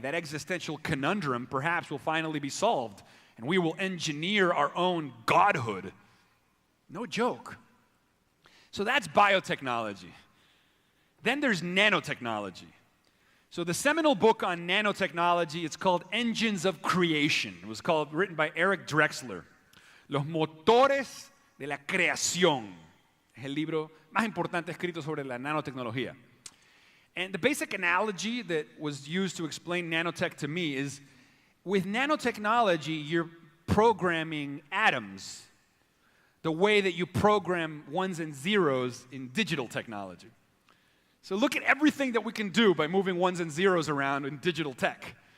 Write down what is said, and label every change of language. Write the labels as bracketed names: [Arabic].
[English] That existential conundrum perhaps will finally be solved, and we will engineer our own godhood. No joke. So that's biotechnology. Then there's nanotechnology. So the seminal book on nanotechnology, it's called Engines of Creation. It was written by Eric Drexler. [Spanish] Los motores de la creación. Es el libro más importante escrito sobre la nanotecnología. [English] And the basic analogy that was used to explain nanotech to me is, with nanotechnology, you're programming atoms the way that you program ones and zeros in digital technology. So look at everything that we can do by moving ones and zeros around in digital tech.